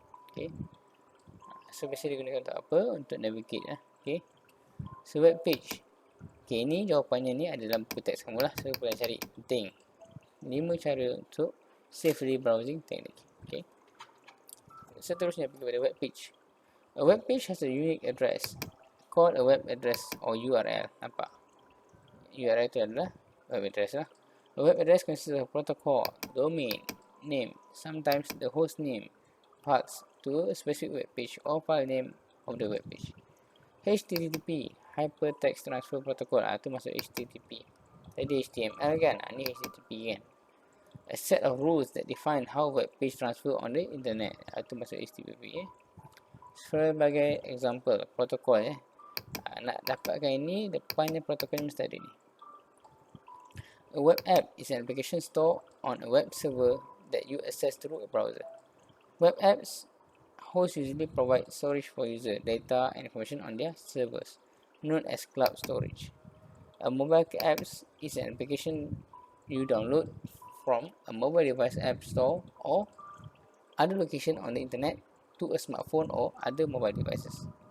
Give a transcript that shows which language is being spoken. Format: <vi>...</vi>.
<ms>Okay, so biasa digunakan untuk apa? Untuk navigate lah. Okay, so web page. Okay, ini jawapannya ni ada dalam buku teks kamu lah. So boleh cari penting 5 cara untuk</ms> <en>safely browsing technique.</en> <ms>Okay, seterusnya pergi pada web page.</ms> <en>A web page has a unique address called a web address or URL.</en> <ms>Nampak? URL itu adalah web address lah.</ms> <en>A web address consists of protocol, domain, name, sometimes the host name, paths to a specific web page or file name of the web page.</en> <ms>HTTP, Hypertext Transfer Protocol, itu masuk HTTP. Tadi HTML kan, ni HTTP kan.</ms> <en>A set of rules that define how web page transfer on the internet,</en> <ms>itu masuk HTTP. Sebagai example, protokol nak dapatkan ini, depannya protokol mesti ada ni.</ms> <en>A web app is an application stored on a web server that you access through a browser. Web apps hosts usually provide storage for user data and information on their servers, known as cloud storage. A mobile app is an application you download from a mobile device app store or other location on the internet to a smartphone or other mobile devices.</en>